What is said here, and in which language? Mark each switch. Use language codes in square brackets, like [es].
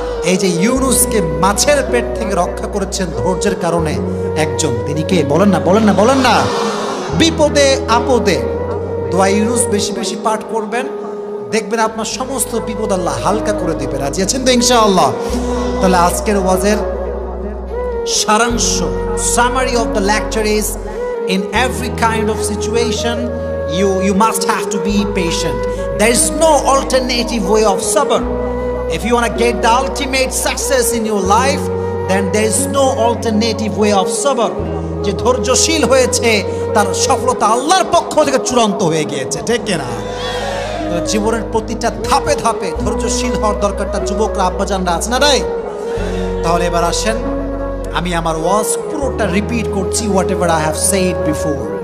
[bn] এই যে ইউনুসকে মাছের পেট থেকে রক্ষা করেছেন ধৈর্যের কারণে একজন, তিনি কে? বলেন না, বলেন না, বলেন না। বিপদে আপদে দোয়া ইউনুস বেশি বেশি পাঠ করবেন, দেখবেন আপনার সমস্ত বিপদ আল্লাহ হালকা করে দেবে। রাজি আছেন তো ইনশাআল্লাহ? তাহলে আজকের ওয়াজের সারাংশ, [en] Summary of the lecture is, in every kind of situation you must have to be patient. There is no alternative way of sabr. If you want to get the ultimate success in your life, then there is no alternative way of sabr. [bn] যে ধৈর্যশীল হয়েছে তার সফলতা আল্লাহর পক্ষ থেকে চূড়ান্ত হয়ে গিয়েছে, ঠিক কিনা? জীবনের প্রতিটা ধাপে ধাপে ধৈর্যশীল হওয়ার দরকারটা যুবকরা আব্বাজানরা আছে না রাই? তাহলে এবার আসেন, আমি আমার ওয়াজ পুরোটা রিপিট করছি, [en] Whatever I have said before.